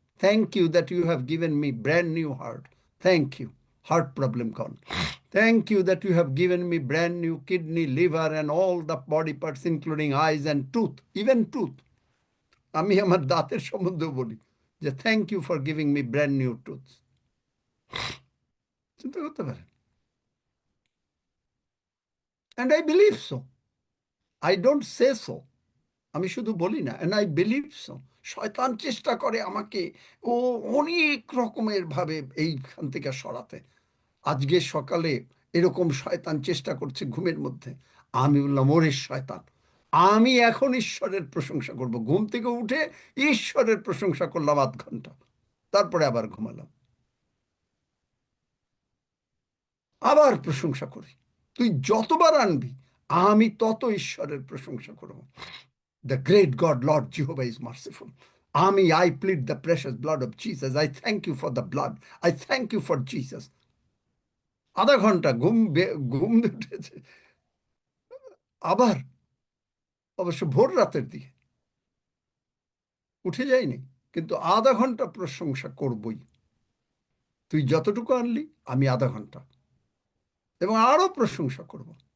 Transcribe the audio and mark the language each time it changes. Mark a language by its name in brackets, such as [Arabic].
[English] Thank you that you have given me brand new heart. Thank you. Heart problem gone. Thank you that you have given me brand new kidney, liver, and all the body parts, including eyes and tooth, even tooth. [Bangla] আমি আমার দাঁতের সম্বন্ধেও বলি যে [English] Thank you for giving me brand new tooth. [Bangla] চিন্তা করতে পারেন। [English] And I believe so. I don't say so. [Bangla] আমি শুধু বলি না, [English] and I believe so. [Bangla] শয়তান চেষ্টা করে আমাকে ও অনেক রকমের ভাবে এইখান থেকে সরাতে। আজকে সকালে এরকম শয়তান চেষ্টা করছে ঘুমের মধ্যে। আমি বললাম, ওরে শয়তান, আমি এখন ঈশ্বরের প্রশংসা করব। ঘুম থেকে উঠে ঈশ্বরের প্রশংসা করলাম 8 ঘন্টা, তারপরে আবার ঘুমালাম। আবার প্রশংসা করি, তুই যতবার আনবি আমি তত ঈশ্বরের প্রশংসা করব। [English] The great God, Lord Jehovah is merciful. I plead the precious blood of Jesus. I thank you for the blood. I thank you for Jesus. [Bangla] আধা ঘন্টা ঘুম উঠেছে, আবার অবশ্য ভোর রাতের দিকে উঠে যায়নি, কিন্তু আধা ঘন্টা প্রশংসা করবই। তুই যতটুকু আনলি আমি আধা ঘন্টা, এবং আরো প্রশংসা করব।